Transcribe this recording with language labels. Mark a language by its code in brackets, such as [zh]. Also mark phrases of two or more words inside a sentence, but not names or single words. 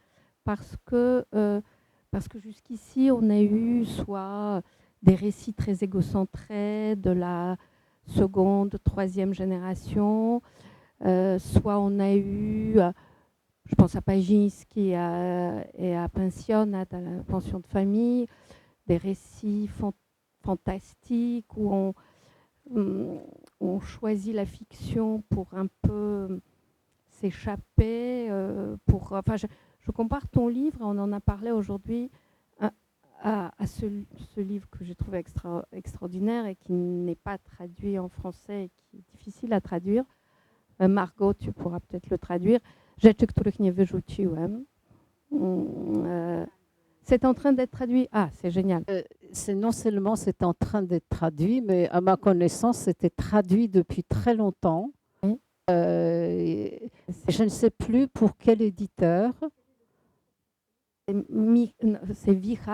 [fr] parce que jusqu'ici, on a eu soit des récits très égocentrés de la seconde, troisième génération, soit on a eu, je pense à Paginski et à Pensionnat, à la pension de famille, des récits fantastiques où on choisit la fiction pour un peu s'échapper. Je compare ton livre, on en a parlé aujourd'hui, à ce livre que j'ai trouvé extraordinaire et qui n'est pas traduit en français et qui est difficile à traduire. Margot, tu pourras peut-être le traduire. Rzeczy, których nie wyrzuciłem. C'est en train d'être traduit. Ah, c'est génial. Non seulement c'est en train d'être traduit, mais à ma connaissance, c'était traduit depuis très longtemps. Oui. Je ne sais plus pour quel éditeur. C'est Vicha.